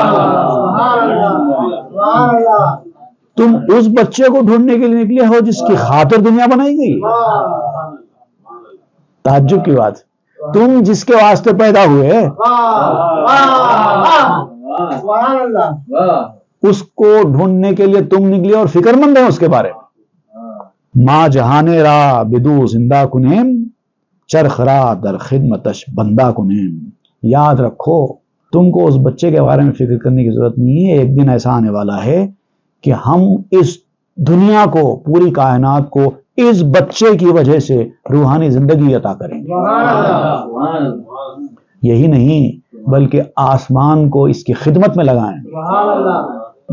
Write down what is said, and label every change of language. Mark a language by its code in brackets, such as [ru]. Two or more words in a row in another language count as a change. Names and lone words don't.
[ur] تم اس بچے کو ڈھونڈنے کے لیے نکلے ہو جس کی خاطر دنیا بنائی گئی۔ تعجب کی بات، تم جس کے واسطے پیدا ہوئے اس کو ڈھونڈنے کے لیے تم نکلے اور فکر مند ہو اس کے بارے میں۔ [fa] ماں جہانے را بدو زندہ کنیم، چرخ را در خدمتش بندہ کنیم۔ [ur] یاد رکھو، تم کو اس بچے کے بارے میں فکر کرنے کی ضرورت نہیں ہے، ایک دن ایسا آنے والا ہے کہ ہم اس دنیا کو، پوری کائنات کو اس بچے کی وجہ سے روحانی زندگی عطا کریں گے۔ یہی نہیں بلکہ آسمان کو اس کی خدمت میں لگائیں گے۔